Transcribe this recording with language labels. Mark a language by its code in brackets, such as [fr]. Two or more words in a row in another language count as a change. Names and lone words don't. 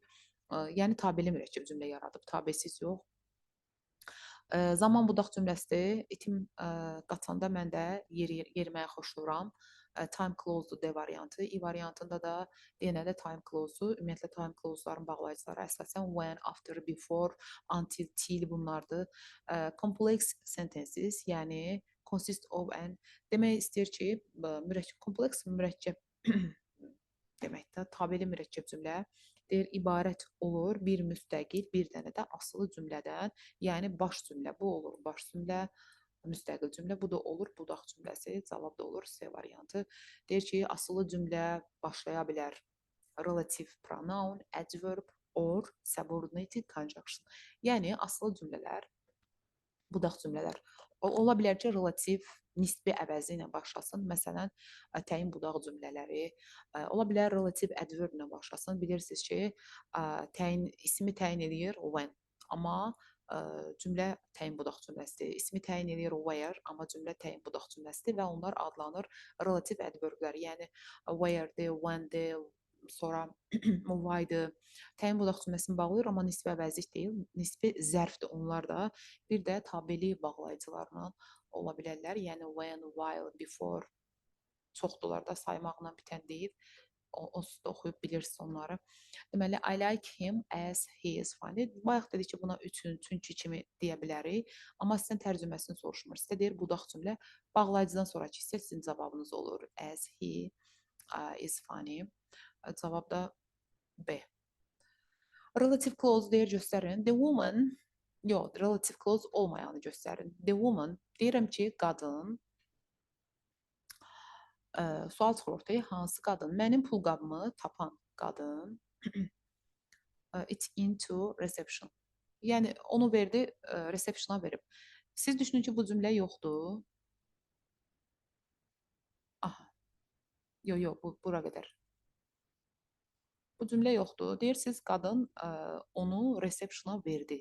[az] Yəni tabeli mürəkkəb cümlə yaradıb, tabesiz yox. Zaman budaq cümləsidir. İtim qaçanda mən də yeriməyi xoşlayıram. [en] Time clause- [az] dur D variantı. I variantında da yenə də [en] time clause- [az] dur. Ümumiyyətlə [en] time clause- [az] ların bağlayıcıları əsasən [en] when, after, before, until, till [az] bunlardır. [en] Complex sentences, [az] yəni [en] consist of and [az] demək istəyir ki, kompleks mürəkkəb deməkdə tabeli mürəkkəb cümlə deyir, ibarət olur bir müstəqil, bir dənə də asılı cümlədən, yəni baş cümlə. Bu olur baş cümlə, müstəqil cümlə, bu da olur budaq cümləsi, cavab da olur C variantı. Deyir ki, asılı cümlə başlaya bilər [en] relative pronoun, adverb or subordinated conjunction. [az] Yəni asılı cümlələr, budaq cümlələr ola bilər ki, relativ nisbi əvəzi ilə başlasın. Məsələn, təyin budaq cümlələri ola bilər relativ adverb ilə başlasın. Bilirsiniz ki, ismi təyin edir when, amma cümlə təyin budaq cümləsidir. İsmi təyin edir where, amma cümlə təyin budaq cümləsidir və onlar adlanır relativ adverblər. Yəni where'dir, when'dir, sonra why'dır. Təyin budaq cümləsini bağlayır, amma nisbi əvəzlik deyil, nisbi zərfdir onlar da. Bir də tabeli bağlayıcılarla ola bilərlər. Yəni [en] when, while, before [az] çoxdurlar da, saymaqla bitən deyil. Onsuz da oxuyub bilirsiniz onları. Deməli, [en] I like him as he is funny. [az] Bayaq dedik ki, buna üçün, çünki kimi deyə bilərik. Amma sizdən tərcüməsini soruşmur. Sizə deyir budaq cümlə. Bağlayıcıdan sonraki hissə sizin cavabınız olur. [en] As he is funny. [az] Cavab da B. [en] Relative clause [az] deyir göstərin. [en] The woman, [az] yox, [en] relative clause [az] olmayanı göstərin. [en] The woman, [az] deyirəm ki, qadın, sual çıxır ortaya, hansı qadın? Mənim pulqabımı tapan qadın, [en] it's into reception. [az] Yəni, onu verdi, receptiona verib. Siz düşünün ki, bu cümlə yoxdur. Aha, yox, bura qədər. Bu cümlə yoxdur. Deyirsiniz, qadın onu receptiona verdi.